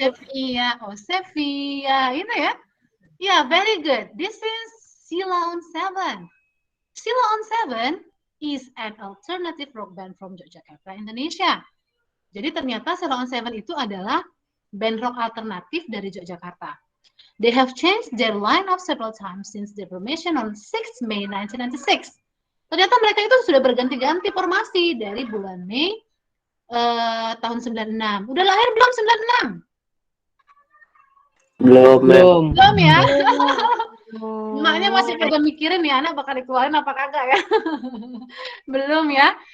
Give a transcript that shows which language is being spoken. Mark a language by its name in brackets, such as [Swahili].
[English] Sepia. Oh, Sepia. [Indonesian] Itu ya? [English] Yeah, very good. This is Sheila on Seven. Sheila on Seven is an alternative rock band from Yogyakarta, Indonesia. [Indonesian] Jadi ternyata Sheila on Seven itu adalah band rock alternatif dari Yogyakarta. [English] They have changed their lineup several times since their formation on 6 May 1996. [Indonesian] Ternyata mereka itu sudah berganti-ganti formasi dari bulan Mei tahun 96. Udah lahir belum 96? Belum. Belum ya? Emaknya masih kagak mikirin nih anak bakal dikeluarin apa kagak ya. Belum ya.